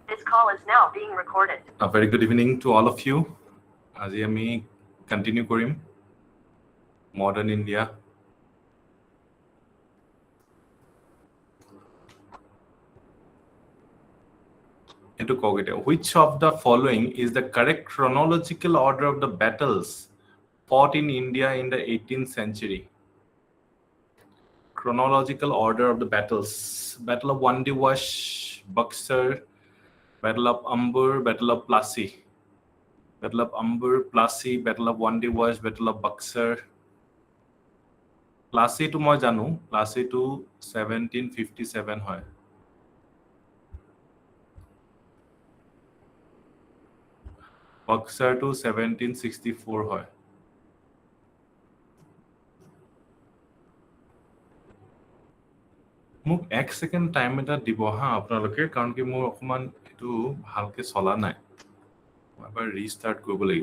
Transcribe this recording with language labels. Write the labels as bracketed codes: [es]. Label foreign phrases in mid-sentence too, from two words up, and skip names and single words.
[en] call is now being recorded. A very good evening to all of you. [as] আজি আমি কন্টিনিউ কৰিম [en] Modern India. [as] এইটো কওক এতিয়া, [en] which of the following is the correct chronological order of the battles fought in India in the 18th century? Chronological order of the battles: Battle of Wandi Wash, Buxar, Battle of Ambur, Battle of Plassey. Battle of Ambur, Plassey, Battle of Wandi Wash, Battle of Buxar. [as] Plassey to মই জানো, Plassey to 1757 হয়। Buxar to 1764 হয়। মোক এক [en] second time [as] এটা দিব হা আপোনালোকে, কাৰণ কি মোৰ অকমান এইটো ভালকে চলা নাই, মই এবাৰ ৰিষ্টাৰ্ট কৰিব লাগিব।